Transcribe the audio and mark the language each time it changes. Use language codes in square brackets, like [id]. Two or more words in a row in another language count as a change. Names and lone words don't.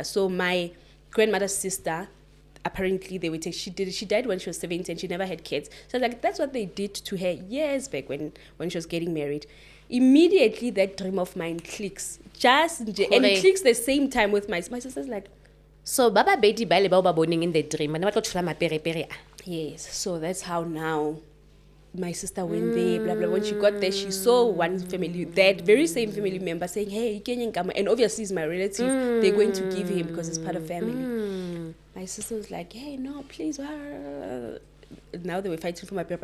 [en] So my grandmother's sister, apparently they would say she died when she was 70 and she never had kids. So like, that's what they did to her years back when she was getting married. Immediately that dream of mine clicks, and it clicks the same time with my sister's like, so baba baby ba le ba ba boning in the dream and what yes. So that's how now my sister went there, blah blah. When she got there, she saw one family, that very same family member saying, hey, and obviously he's my relative, they're going to give him because it's part of family. My sister was like, hey, no, please. Now they were fighting for my paper.